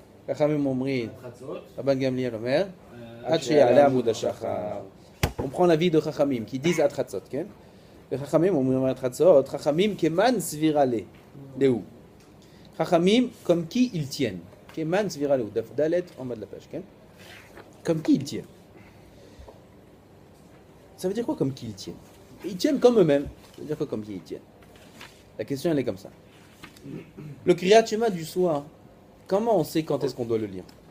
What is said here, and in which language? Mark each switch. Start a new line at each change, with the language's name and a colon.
Hebrew: חכמים אומרים, רבן גמליאל אומר, עד שיעלה עמוד השחר.
French: On prend l'avis de Chachamim qui disent
Hebrew: עד חצות, כן? וחכמים אומרים עד חצות, חכמים כמן סבירה להוא.
French: חכמים comme qui ils tiennent.
Hebrew: כמן סבירה להוא. דף ד'
French: en bas de la page,
Hebrew: כן?
French: Comme qui ils tiennent. Ça veut dire quoi comme qui ils tiennent? Ils tiennent comme eux-mêmes. Ça veut dire quoi comme qui ils tiennent? La question elle est comme ça. Le Kriyat Shema du soir, comment on sait quand est-ce qu'on doit le lire?